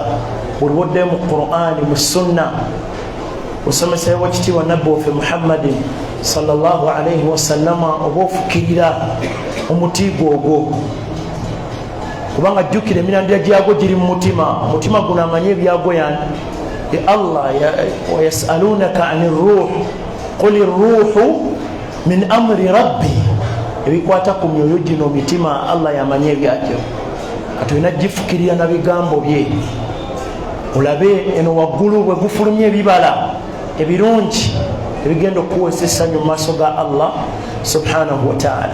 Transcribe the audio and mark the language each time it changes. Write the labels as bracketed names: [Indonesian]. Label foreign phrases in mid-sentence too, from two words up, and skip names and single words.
[Ganda] Buli woddeyo mu Qur'ani, mu sunna, osomesayo wakitiibwa nabbi waffe Muhammadin [Arabic] صلى الله عليه وسلم, [Ganda] oba ofukirira omuti gwogwo. Kubanga jjukira emirandira gyagwo giri mu mutima. Omutima guno amanyi ebyagwo yani Allah. [Arabic] ويسألونك عن الروح قل الروح من أمر ربي, [Ganda] ebikwata ku myoyo gino mitima Allah yamanye ebyagyo. Katolina gifukirira na bigambo bye. Olabe eno waggulu bwe gufulumya ebibala ebirungi ebigenda okuwesa essanyu mu maaso ga Allah [Arabic] سبحانه وتعالى.